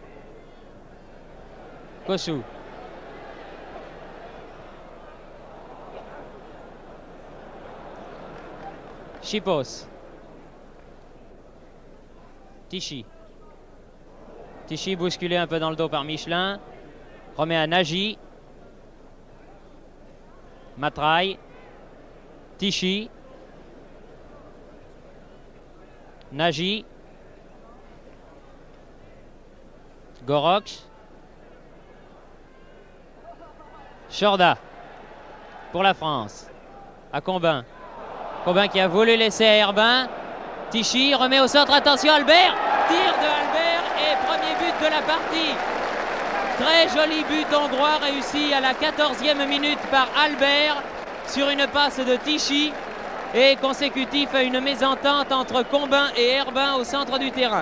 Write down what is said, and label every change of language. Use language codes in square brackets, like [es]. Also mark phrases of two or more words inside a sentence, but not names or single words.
[fr] Kossou. Chipos. Tichy bousculé un peu dans le dos par Michelin. Remet à Nagy. Matraille. Tichy. Nagy. Goroch. Chorda pour la France. À Combin. Combin qui a voulu laisser à Herbin. Tichy remet au centre. Attention Albert. Tir de Albert et premier but de la partie. Très joli but hongrois réussi à la 14e minute par Albert sur une passe de Tichy et consécutif à une mésentente entre Combin et Herbin au centre du terrain.